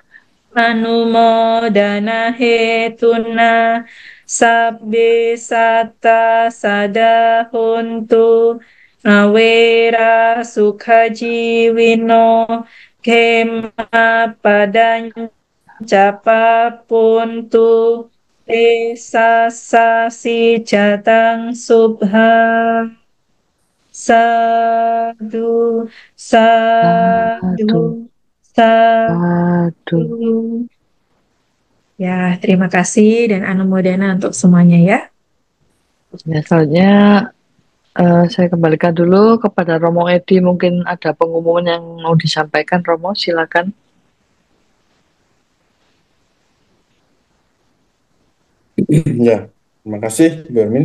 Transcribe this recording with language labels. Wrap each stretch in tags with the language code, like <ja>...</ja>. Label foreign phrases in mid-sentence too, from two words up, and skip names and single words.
<pi>anumodana hetuna sabbe satta sadahuntu awera sukha jiwino kema padanca papuntu esa sasi jatang subha. Sadu, sadu, sadu.</pi> <id>Ya, terima kasih dan anumodana untuk semuanya ya. Ya, selanjutnya saya kembalikan dulu kepada Romo Edi. Mungkin ada pengumuman yang mau disampaikan, Romo, silakan. Ya, terima kasih, Bu Ermin.</id>